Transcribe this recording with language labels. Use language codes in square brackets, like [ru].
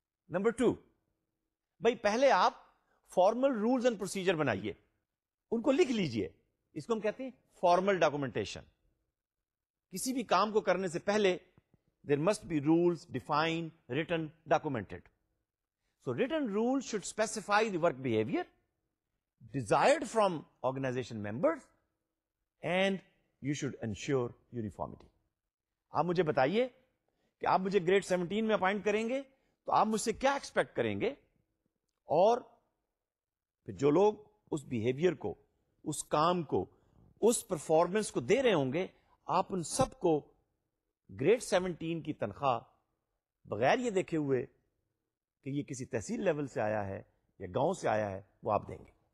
[ur] Number 2, بھائی پہلے آپ فارمل رولز اینڈ پروسیجر بنائیے, ان کو لکھ لیجئے. اس کو ہم کہتے ہیں فارمل ڈاکومنٹیشن. کسی بھی کام کو کرنے سے پہلے [en] there must be rules defined, written, documented. So written rules should specify the work behavior desired from organization members and you should ensure uniformity. [ur] آپ مجھے بتائیے کہ آپ مجھے گریڈ 17 میں اپائنٹ کریں گے تو آپ مجھ سے کیا ایکسپیکٹ کریں گے, اور پھر جو لوگ اس بیہیویئر کو, اس کام کو, اس پرفارمنس کو دے رہے ہوں گے, آپ ان سب کو گریڈ 17 کی تنخواہ بغیر یہ دیکھے ہوئے کہ یہ کسی تحصیل لیول سے آیا ہے یا گاؤں سے آیا ہے, وہ آپ دیں گے.